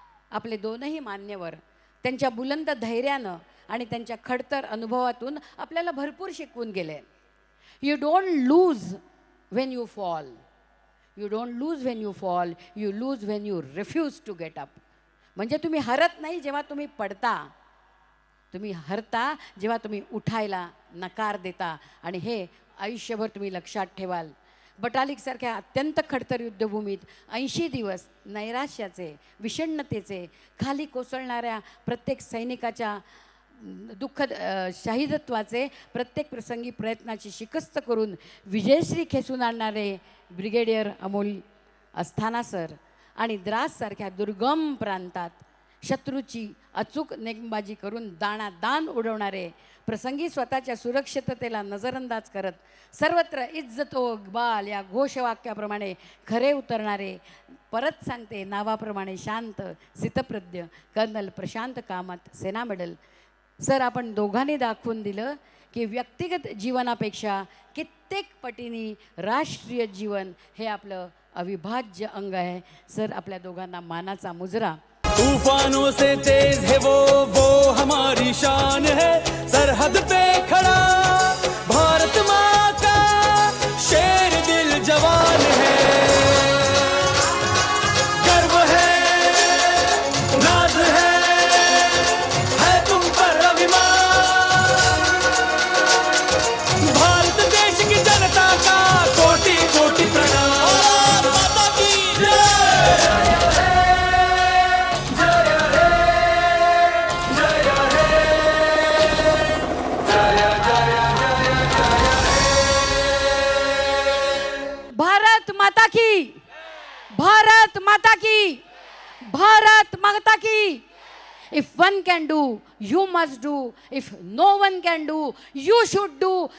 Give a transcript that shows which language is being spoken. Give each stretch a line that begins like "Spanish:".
Marathi: आपले दोनही मान्यवर त्यांच्या बुलंद धैर्यानं आणि त्यांच्या खडतर अनुभवातून आपल्याला भरपूर शिकवून गेले.
English: You don't lose when you fall, you don't lose when you fall, you lose when you refuse to get up.
Marathi: म्हणजे तुम्ही हरत नाही जेव्हा तुम्ही पडता, तुम्ही हरता जेव्हा तुम्ही उठायला नकार देता. आणि हे आयुष्यभर तुम्ही लक्षात ठेवाल. बटालिकसारख्या अत्यंत खडतर युद्धभूमीत 80 दिवस नैराश्याचे, विषण्णतेचे, खाली कोसळणाऱ्या प्रत्येक सैनिकाच्या दुःखद शहीदत्वाचे प्रत्येक प्रसंगी प्रयत्नाची शिकस्त करून विजयश्री खेचून आणणारे ब्रिगेडियर अमोल अस्थाना सर, आणि द्राससारख्या दुर्गम प्रांतात शत्रूची अचूक नेमबाजी करून दाणादाण उडवणारे, प्रसंगी स्वतःच्या सुरक्षिततेला नजरअंदाज करत सर्वत्र इज्जत ओ इक्बाल या घोषवाक्याप्रमाणे खरे उतरणारे, परत सांगते नावाप्रमाणे शांत स्थितप्रज्ञ कर्नल प्रशांत कामत, सेना मेडल. सर, आपण दोघांनी दाखवून दिलं की व्यक्तिगत जीवनापेक्षा कित्येक पटीने राष्ट्रीय जीवन हे आपलं अविभाज्य अंग आहे. सर, आपल्या दोघांना मानाचा मुजरा.
Hindi: तूफानों से तेज है वो हमारी शान है. सरहद पे खड़ा भारत माँ का शेर दिल जवान है. गर्व है, नाज है तुम पर अभिमान. भारत देश की जनता का कोटि कोटि प्रणाम. माता की जय. भारत माता की, भारत माता की, भारत माता की.
English: If one can do, you must do. If no one can do, you should do.